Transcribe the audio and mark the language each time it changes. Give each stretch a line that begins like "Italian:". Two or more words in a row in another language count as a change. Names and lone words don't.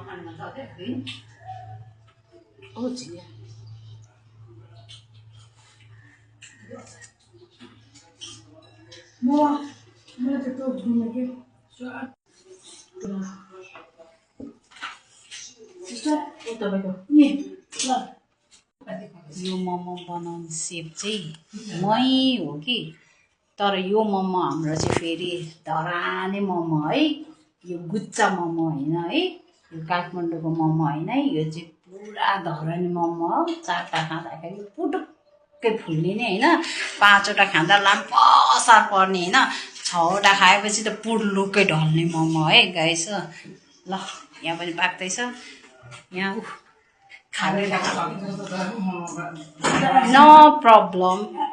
Indonesian: Oh, iya. Mau tetap dulu lagi. Sister,
Nepali: तपाईँको
Indonesian: ni, lah.
Nepali: यो मोमो बनाउने सेप चाहिँ मै हो कि तर यो मोमो हाम्रो चाहिँ फेरि धराने मोमो है यो गुच्चा मोमो होइन है यो काठमाडौँको मोमो होइन है यो चाहिँ पुरा धराने मोमो हो चारवटा खाँदाखेरि पुटुक्कै फुल्ने नै होइन पाँचवटा खाँदा लाम्पसार पर्ने होइन छवटा खाएपछि त पुर्लुक्कै ढल्ने मोमो है गाइस ल यहाँ पनि पाक्दैछ यहाँ
English: no problem.